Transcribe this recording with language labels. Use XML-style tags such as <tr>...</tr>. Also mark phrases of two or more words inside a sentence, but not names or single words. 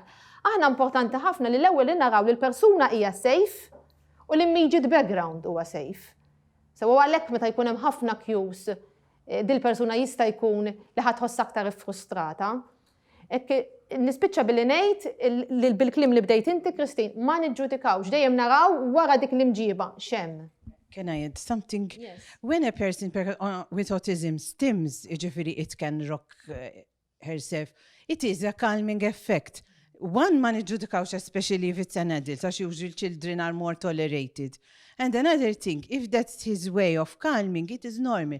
<mt>Aħna importanti ħafna li l-ewwel naraw li l-persuna hija safe u l-</mt> <en>immediate background</en> <mt>huwa safe. Sewwa għalhekk meta jkun hemm ħafna cues dil-persuna jista' jkun li ħadħoss aktar frustrata. Nispiċċa billi ngħid bil-kliem li bdejt inti Kristin ma niġġudikawx dejjem naraw wara dik l-imġiba x'hemm.</mt> <en>Can I add something? Yes. When a person with autism stims, it can rock herself, it is a calming effect. one,</en> <mt>ma niġġudikawx</mt> <en>especially if it's an adult, għax usually children are more tolerated. And another thing, if that's his way of calming, it is normal.</en>